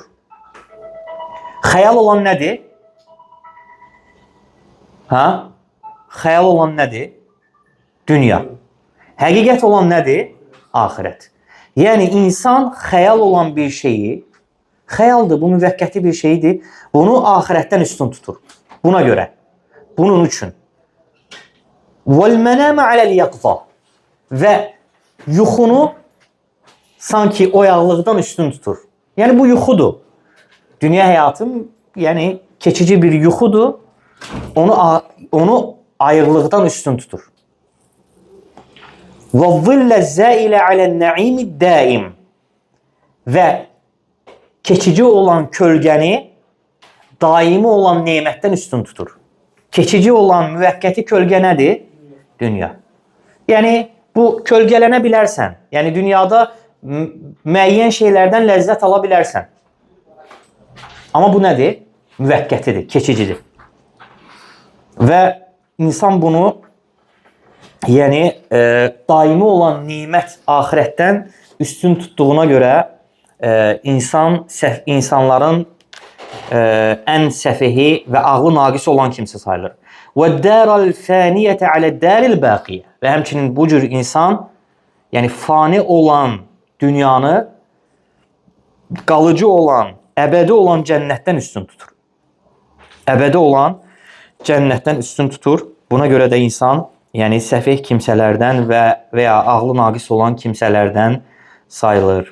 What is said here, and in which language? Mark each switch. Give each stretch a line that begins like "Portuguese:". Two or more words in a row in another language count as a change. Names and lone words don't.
Azerbaijani: Xəyal olan nədir? Xəyal olan nədir? Dünya. Həqiqət olan nədir? Axirət. Yəni, insan xəyal olan bir şeyi, xəyaldır, bu müvəqqəti bir şeydir, bunu axirətdən üstün tutur. Buna görə, bunun üçün.
Arabic: وَالْمَنَامَ عَلَى الْيَقْظَةِ
Azerbaijani: Və yuxunu sanki oyaqlıqdan üstün tutur. Yəni, bu yuxudur. Dünya həyatım, yəni keçici bir yuxudur, onu ayıqlıqdan üstün tutur.
Arabic: وَالظِّلَّ الزَّائِلَ عَلَى النَّعِيمِ الدَّائِمِ
Azerbaijani: Və keçici olan kölgəni daimi olan nemətdən üstün tutur. Keçici olan müvəqqəti kölgə nədir? Dünya. Yəni, bu kölgələnə bilərsən. Yəni, dünyada müəyyən şeylərdən ləzzət ala bilərsən. Amma bu nədir? Müvəqqətidir, keçicidir. Və insan bunu yəni daimi olan nimət axirətdən üstün tutduğuna görə insanların ən səfehi və ağlı naqis olan kimsə sayılır.
Arabic: وَالدَّارَ الْفَانِيَةَ عَلَى الدَّارِ الْبَاقِيَةِ
Azerbaijani: Və həmçinin bu cür insan, yəni fani olan dünyanı qalıcı olan, əbədi olan cənnətdən üstün tutur. Əbədi olan cənnətdən üstün tutur. Buna görə də insan, yəni səfeh kimsələrdən və ya ağlı naqis olan kimsələrdən sayılır.